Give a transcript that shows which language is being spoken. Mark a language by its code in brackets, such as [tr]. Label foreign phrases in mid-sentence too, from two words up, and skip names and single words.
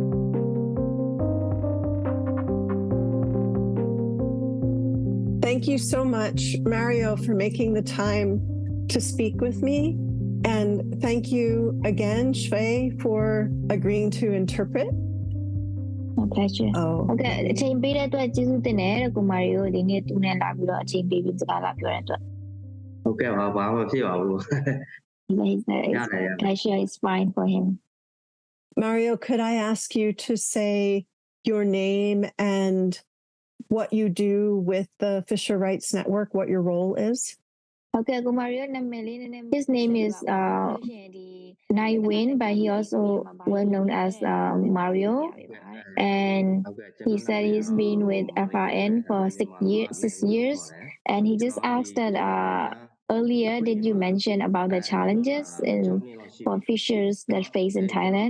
[en] Thank you so much, Mario, for making the time to speak with me. And thank you again, Shui, for agreeing to interpret. My pleasure. [my] Okay, အချိန်ပေးတဲ့အတွက်ကျေးဇူးတင်တယ်ကိုမာရီယိုဒီနေ့သူနဲ့လာပြီးတော့အချိန်ပေးပြီးစကားလာပြောတဲ့အတွက် ဟုတ်ကဲ့ပါဘာမှမဖြစ်ပါဘူး [en] Pleasure is fine for him. Mario, could I ask you to say your name and what you do with the Fisher Rights Network, what your role is? Okay, ko Mario his name is Nguyen, but he also well known as Mario, and he said he's been with FRN for 6 years, and he just asked that earlier did you mention about the challenges for fishers that face in Thailand?